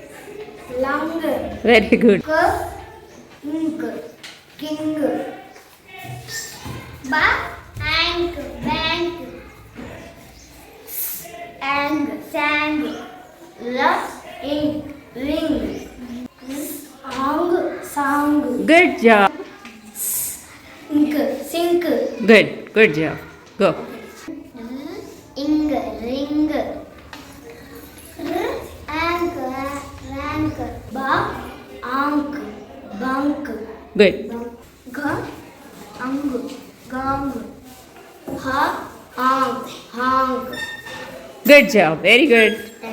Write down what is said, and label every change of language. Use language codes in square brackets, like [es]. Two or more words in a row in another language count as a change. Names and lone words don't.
[en] Very good. King, Ba, ank, bank. Ang, sang. L, ink, ring. Ang, sang. Good job. Ink, sink. Good. Good job. Go. Ing, ring. Ank, rank. Ba, ank, bank. Good. G, ang, gang. Ha, ang, hang. Good job. Very good.